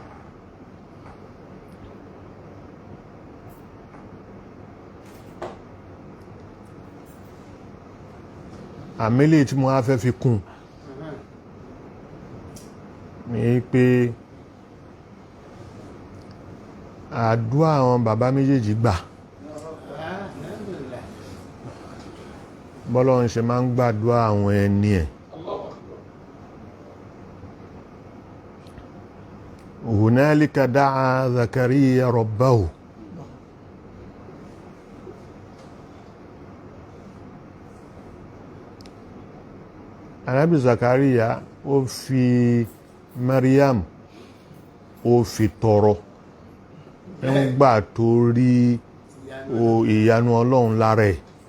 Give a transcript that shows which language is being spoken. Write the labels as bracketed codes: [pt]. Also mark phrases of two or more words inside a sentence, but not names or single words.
[yo] Àmìlẹ̀ tí mo á fẹ́ fi kún ní pé àdúà àwọn bàbá méjèèjì gbà bọ́lọ́run ṣe máa ń gbàdúà àwọn ẹni ẹ̀. [ar] هنالك دعا زكريا ربه. [yo] Ànábì Zakariya ó fi Maryam ó fi tọrọ nígbà tó rí ìyanu Ọlọ́run lára ẹ̀.